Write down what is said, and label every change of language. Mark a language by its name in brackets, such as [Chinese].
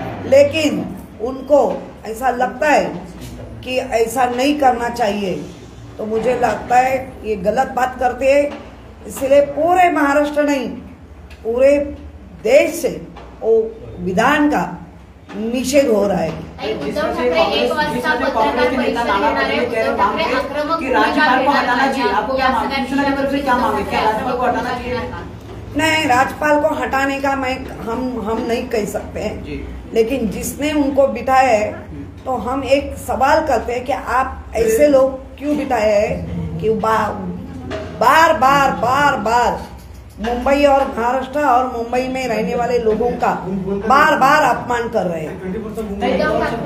[Hindi] लेकिन उनको ऐसा लगता है कि ऐसा नहीं करना चाहिए. तो मुझे लगता है ये गलत बात करते हैं, इसलिए पूरे महाराष्ट्र नहीं पूरे देश से वो विधान का निषेध हो रहा है. [Marathi] उद्धव ठाकरे 1 वाजता पत्रकार परिषद घेणार आहे. उद्धव ठाकरे आक्रमक [Hindi] कि राज्यपाल को हटाना चाहिए. आपको क्या मांग है? सूचना पत्र से क्या मांग है? क्या राज्यपाल को हटाना चाहिए? नहीं, राज्यपाल को हटाने का हम नहीं कह सकते हैं, लेकिन जिसने उनको बिठाया है तो हम एक सवाल करते हैं कि आप ऐसे लोग क्यों बिठाए हैं कि बार बार मुंबई और महाराष्ट्र और मुंबई में रहने वाले लोगों का बार बार अपमान कर रहे हैं.